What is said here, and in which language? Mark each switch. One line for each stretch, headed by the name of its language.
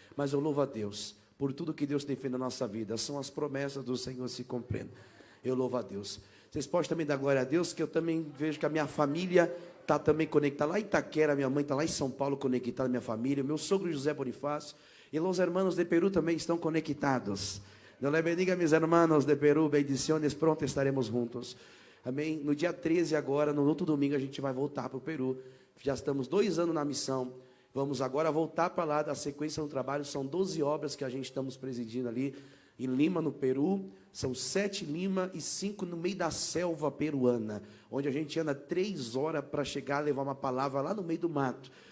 Portuguese: Mas eu louvo a Deus por tudo que Deus tem feito na nossa vida. São as promessas do Senhor se cumprindo. Eu louvo a Deus. Vocês podem também dar glória a Deus, que eu também vejo que a minha família está também conectada. Lá em Itaquera, minha mãe está lá em São Paulo conectada, minha família. Meu sogro José Bonifácio e os hermanos de Peru também estão conectados.
Spanish: Deus le bendiga, mis hermanos de Peru, bendiciones, pronto estaremos juntos.
Portuguese: Amém? No dia 13 agora, no outro domingo, a gente vai voltar para o Peru. Já estamos 2 anos na missão. Vamos agora voltar para lá, da sequência do trabalho. São 12 obras que a gente estamos presidindo ali em Lima, no Peru. São 7 em Lima e 5 no meio da selva peruana, onde a gente anda 3 horas para chegar a levar uma palavra lá no meio do mato.